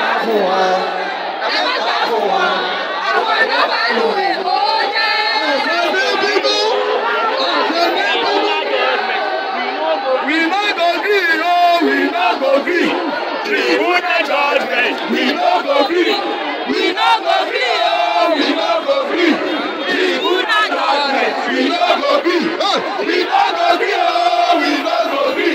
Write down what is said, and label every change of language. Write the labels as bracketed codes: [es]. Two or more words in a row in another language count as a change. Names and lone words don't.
[yo] fún wa. Ẹ má gbà fún wa. Àwọn ìdábàlù èkó jẹ́. Ọ̀sẹ̀ ní bíbú. Ọ̀sẹ̀ ní bíbú. [pcm] We no go gree, oh, we no go gree. Tribunal judgment, we no go gree. We no go gree, oh, we no go gree. Tribunal judgment, we no go gree. We no go gree, oh, we no go gree.